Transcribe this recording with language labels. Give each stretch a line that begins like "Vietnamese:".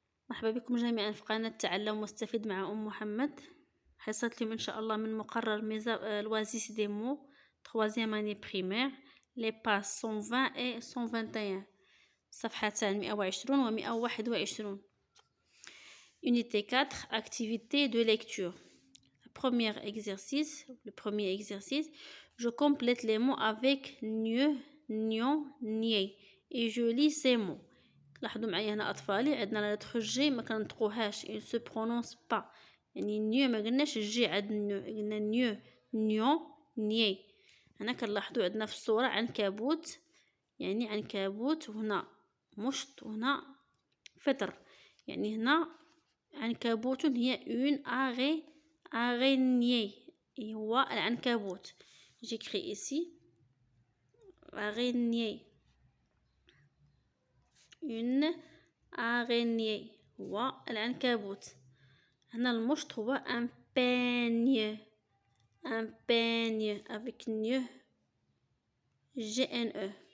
Arabic: مرحبا بكم جميعا في قناة تعلم واستفيد مع أم محمد. حصة اليوم إن شاء الله من مقرر لوازيس دي مو
French: troisième année primaire les pages 120 et 121
Arabic: صفحتان 120 و 121.
French: Unité 4 activité de lecture. Le premier exercice, je complète les mots avec nieu, nion, nier et je lis ces mots.
Arabic: لاحظوا معايا هنا أطفالي، عندنا لا لتر جي ما كنطقوهاش،
French: il se prononce pas،
Arabic: يعني نيو ما قلناش الجي عند نيو، قلنا نيو، نيون، نيي. هنا كنلاحظوا عندنا في الصورة عنكبوت، يعني عنكبوت، وهنا مشط، وهنا فطر، يعني هنا عنكبوت هي اون araignée، هو العنكبوت.
French: j'écris ici araignée، une araignée
Arabic: هو العنكبوت. هنا المشط هو
French: un peigne
Arabic: avec نيو GNE.